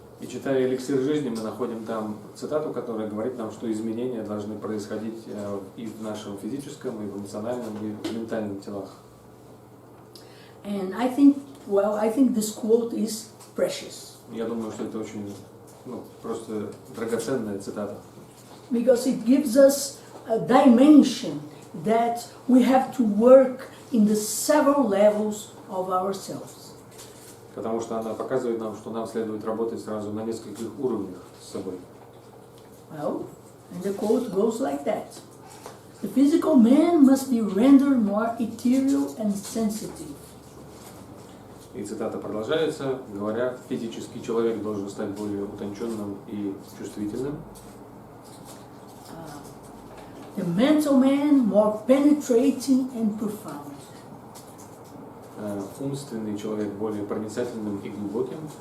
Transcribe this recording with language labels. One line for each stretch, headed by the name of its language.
Russian: И читая «Эликсир жизни», мы находим там цитату, которая говорит нам, что изменения должны происходить и в нашем физическом, и в эмоциональном, и в ментальном телах.
English: And I think this quote is precious.
Russian: Я думаю, что это очень, просто драгоценная цитата.
English: Because it gives us a dimension that we have to work in the several levels of ourselves.
Russian: Потому что она показывает нам, что нам следует работать сразу на нескольких уровнях с собой.
English: Well, and the quote goes like that. The physical man must be rendered more ethereal and sensitive.
Russian: И цитата продолжается, говоря, физический человек должен стать более утонченным и чувствительным.
English: The mental man more penetrating and profound.
Russian: Умственный человек более проницательным и глубоким.